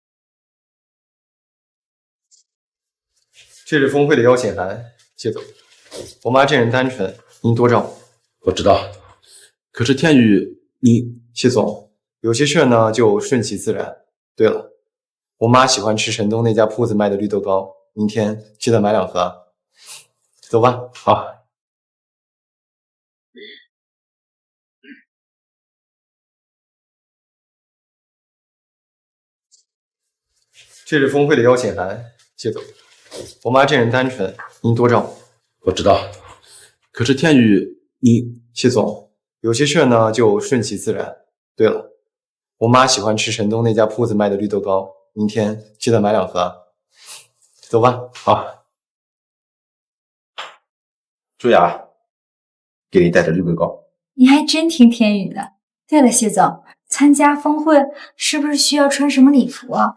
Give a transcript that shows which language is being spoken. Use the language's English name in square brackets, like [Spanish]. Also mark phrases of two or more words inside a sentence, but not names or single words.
[Chinese] 這是峰會的邀請函，謝總。我妈这人单純，您多照顾。我知道，可是天宇，你谢总，有些事呢就顺其自然。对了，我妈喜欢吃神东那家铺子卖的绿豆糕，明天记得买2盒。走吧。好。这是峰会的邀请函，谢总。我妈这人单纯，您多照顾。我知道，可是天宇，你谢总，有些事呢就顺其自然。对了，我妈喜歡吃神東那家鋪子賣的綠豆糕，明天記得買2盒。走吧。好。舒雅，給你帶着綠豆糕。你還真聽天宇的。對了，謝總，參加峰會是不是需要穿什麼禮服啊？